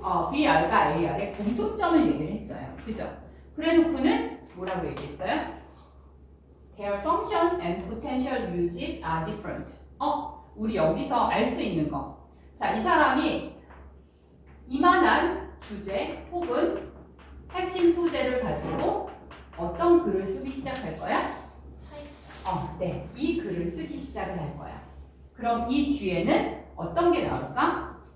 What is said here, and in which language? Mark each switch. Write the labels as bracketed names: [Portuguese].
[Korean] VR과 AR의 공통점을 얘기를 했어요. 그죠? 그래 놓고는 뭐라고 얘기했어요? [English] Their function and potential uses are different. [Korean] 우리 여기서 알 수 있는 거. 자, 이 사람이 이만한 주제 혹은 핵심 소재를 가지고 어떤 글을 쓰기 시작할 거야? 차이점. 네. 이 글을 쓰기 시작을 할 거야. 그럼 이 뒤에는 어떤 게 나올까?